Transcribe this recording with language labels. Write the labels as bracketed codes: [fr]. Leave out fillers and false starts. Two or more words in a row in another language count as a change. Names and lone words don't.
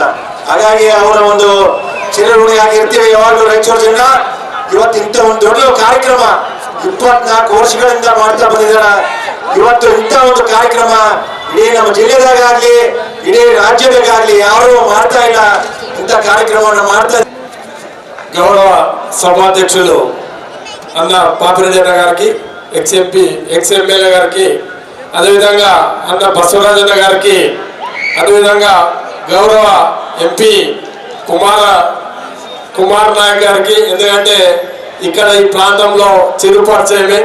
[kn] ಹಾಗಾಗಿ ಅವರ ಒಂದು ಚಿರಋಣಿ ಆಗಿರ್ತೀವಿ ಯಾವಾಗಲೂ ರಾಯಚೂರು ಜನ. ಇವತ್ತು ಇಂಥ ಒಂದು ದೊಡ್ಡ ಕಾರ್ಯಕ್ರಮ 24 ವರ್ಷಗಳಿಂದ ಮಾಡ್ತಾ ಬಂದಿದ್ದಾರೆ. ಇವತ್ತು ಇಂಥ ಒಂದು ಕಾರ್ಯಕ್ರಮ ಇಡೀ ನಮ್ಮ ಜಿಲ್ಲೆದಾಗಲಿ ಇಡೀ ರಾಜ್ಯದಾಗಲಿ ಯಾರು ಮಾಡ್ತಾ ಇಲ್ಲ. ಇಂಥ ಕಾರ್ಯಕ್ರಮವನ್ನು ಮಾಡ್ತಾ [te] గౌరవ సభాధ్యక్షులు అన్న పాపిరెడ్డి గారికి, [en] ex-MP ex-MLA [te] గారికి, అదేవిధంగా అన్న బసవరాజన్న గారికి, అదేవిధంగా గౌరవ MP కుమార్ నాయక్ గారికి, ఎందుకంటే ఇక్కడ ఈ ప్రాంతంలో చిరుపరిచయమే.